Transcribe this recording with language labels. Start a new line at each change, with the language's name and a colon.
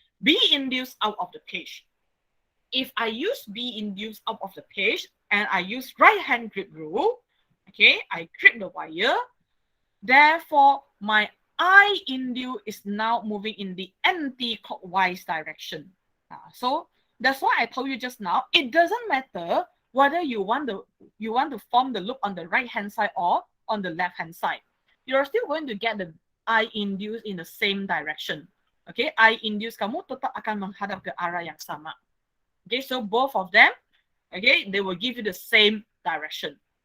English: B induced out of the page. If I use B induced out of the page and I use right hand grip rule, okay, I grip the wire, therefore my I induced is now moving in the anti-clockwise direction. So that's why I told you just now, it doesn't matter whether you want to form the loop on the right hand side or on the left hand side. You're still going to get the I induced in the same direction.
Malay: Okay, I induced kamu tetap akan menghadap ke arah yang sama.
English: Okay, so both of them, okay, they will give you the same direction.